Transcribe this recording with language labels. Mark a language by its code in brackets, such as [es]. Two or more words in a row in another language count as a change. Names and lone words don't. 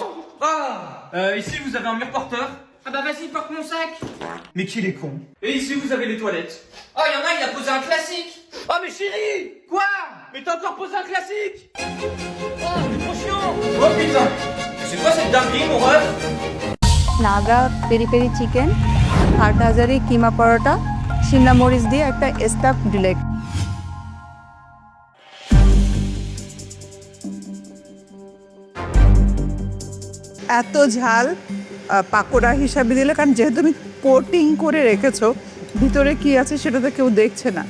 [fr] Ah. Ici vous avez un mur porteur. Ah bah, vas-y, porte mon sac. Mais qu'il est con. Et ici vous avez les toilettes. Oh, y'en a, il a posé un classique. Oh mais chérie. Quoi? Mais t'as encore posé un classique. Oh, c'est trop chiant. Oh putain. C'est quoi cette dinguerie mon ref? [bn] নাগা পেরি পেরি চিকেন, হাটহাজারি কিমা পরোটা, শিমলা মরিচ দিয়ে একটা স্টাফ ডিলেট। এত ঝাল পাকোড়া হিসাবে দিলে, কারণ যেহেতু তুমি কোটিং করে রেখেছো, ভিতরে কি আছে সেটা তো কেউ দেখছে না।